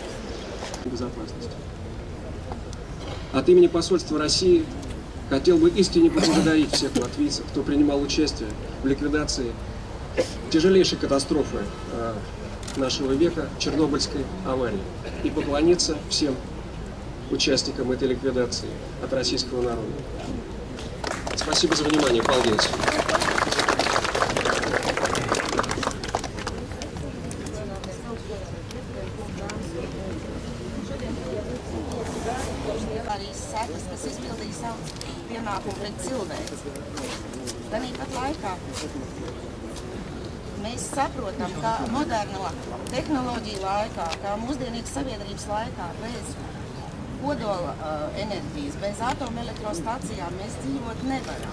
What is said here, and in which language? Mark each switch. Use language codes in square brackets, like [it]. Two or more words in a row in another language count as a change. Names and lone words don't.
[ru] От имени посольства России хотел бы искренне поблагодарить всех латвийцев, кто принимал участие в ликвидации тяжелейшей катастрофы нашего века, Чернобыльской аварии, и поклониться всем участникам этой ликвидации от российского народа. Спасибо за внимание. [lv] Paldies. Kas izpildīja savus pienākumus pret cilvēku. Tāpat laikā mēs saprotam, ka moderno tehnoloģiju laikā, kā mūsdienīgas sabiedrības laikā, bez kodola enerģijas, bez atomelektrostacijām mēs dzīvot nevaram.